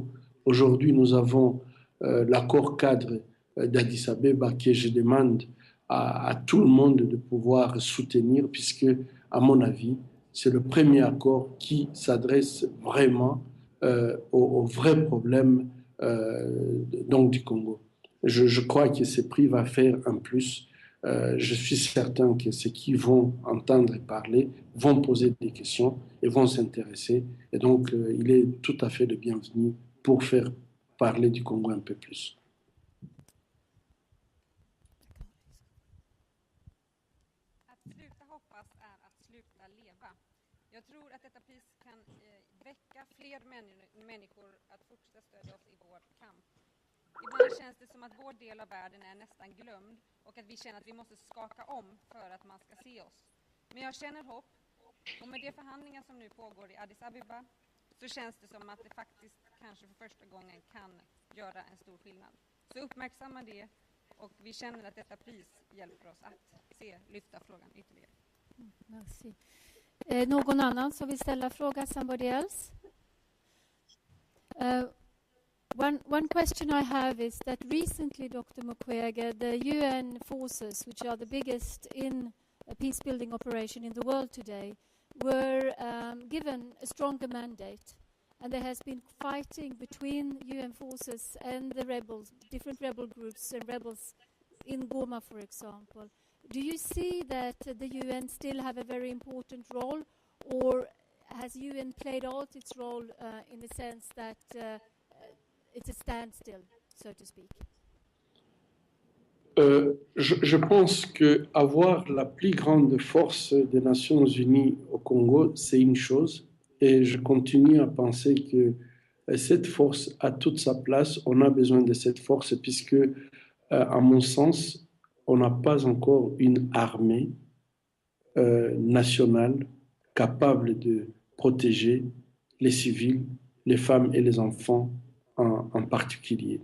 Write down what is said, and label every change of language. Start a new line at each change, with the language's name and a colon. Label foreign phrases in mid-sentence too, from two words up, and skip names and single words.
French: Aujourd'hui nous avons l'accord cadre d'Addis Abeba que je demande à tout le monde de pouvoir soutenir, puisque, à mon avis, c'est le premier accord qui s'adresse vraiment aux vrais problèmes donc du Congo. Je crois que ce prix va faire un plus. Je suis certain que ceux qui vont entendre parler vont poser des questions et vont s'intéresser. Et donc, il est tout à fait le bienvenu pour faire parler du Congo un peu plus.
Swedish: Att sluta hoppas är att sluta leva. Jag tror att detta pris kan väcka fler människor att fortsätta stödja oss i vår kamp. Ibland känns det som att vår del av världen är nästan glömd och att vi känner att vi måste skaka om för att man ska se oss. Men jag känner hopp, och med de förhandlingar som nu pågår i Addis Abeba så känns det som att det faktiskt kanske för första gången kan göra en stor skillnad. Så uppmärksamma det, och vi känner att detta pris hjälper oss att lyfta frågan ytterligare.
French: Merci.
Swedish: Någon annan som vill ställa fråga?
English: Somebody else? One question I have is that recently, Dr. Mukwege, the UN forces, which are the biggest in a peace-building operation in the world today, were given a stronger mandate, and there has been fighting between UN forces and the rebels, different rebel groups and rebels in Goma, for example. Do you see that the UN still have a very important role, or has UN played out its role in the sense that it's a standstill, so to speak?
French: Je pense qu'avoir la plus grande force des Nations Unies au Congo, c'est une chose, et je continue à penser que cette force a toute sa place. On a besoin de cette force puisque, à mon sens, on n'a pas encore une armée nationale capable de protéger les civils, les femmes et les enfants en particulier.